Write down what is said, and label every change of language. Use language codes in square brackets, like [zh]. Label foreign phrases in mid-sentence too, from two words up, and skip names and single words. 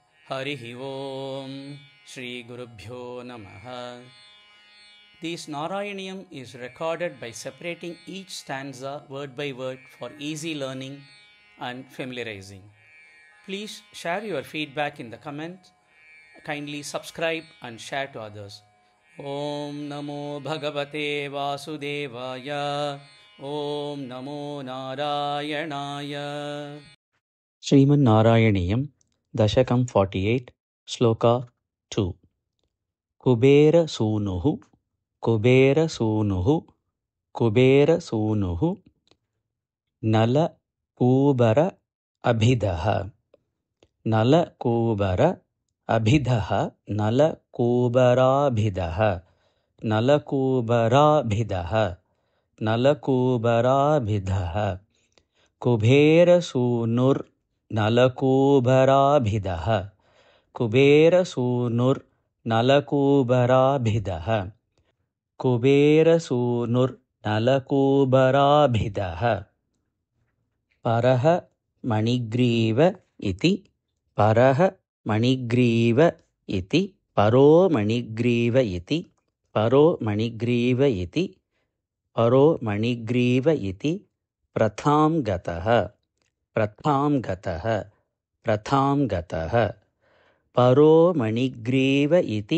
[sa] Harihi Om Shri Gurubhyo Namaha. [en] This Narayaniyam is recorded by separating each stanza word by word for easy learning and familiarizing. Please share your feedback in the comments. Kindly subscribe and share to others. [sa] Om Namo Bhagavate Vasudevaya. Om Namo Narayanaya. Sriman Narayaniyam Dashakam 48 Sloka 2 Kubera Sunuhu Kubera Sunuhu Kubera Sunuhu Nala Kubara Abhidaha Nala Kubara Abhidaha Nala Kubarabhidaha Nala Kubarabhidaha Nala Kubarabhidaha Kubera Sunur Nalakubarabhidaha Kubera Sunur Nalakubarabhidaha Kubera Sunur Nalakubarabhidaha Paraha Manigriva iti Paraha Manigriva iti Paro Manigriva iti Paro Manigriva iti Paro Manigriva iti Pratham Gataha Pratham Gataha Pratham Gataha Paro Manigriva iti